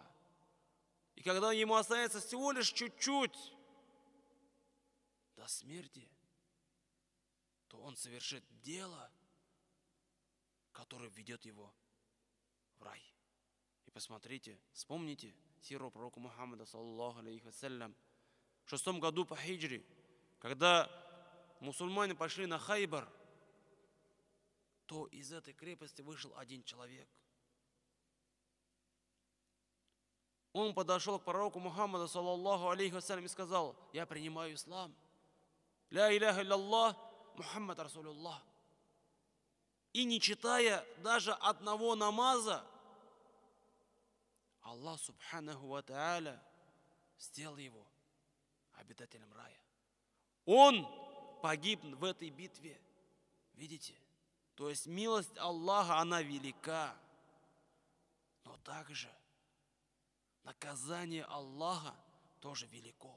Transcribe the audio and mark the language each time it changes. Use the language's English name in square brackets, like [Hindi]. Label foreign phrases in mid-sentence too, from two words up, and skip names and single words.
[Russian] И когда ему останется всего лишь чуть-чуть до смерти, то он совершит дело, которое ведет его в рай. И посмотрите, вспомните сиру пророка Мухаммада, [Arabic] саллаллаху алейхи вассалям, [Russian] в 6 году по хиджре, когда мусульмане пошли на Хайбар, то из этой крепости вышел один человек. Он подошел к пророку Мухаммаду, [Arabic] саллаллаху алейхи вассалям, [Russian] и сказал: я принимаю ислам. [Arabic] لا إله إلا الله، محمد رسول الله. [Russian] И не читая даже одного намаза, Аллах [Arabic] субханаху ва тааля [Russian] сделал его обитателем рая. Он погиб в этой битве. Видите? То есть милость Аллаха, она велика. Но также наказание Аллаха тоже велико.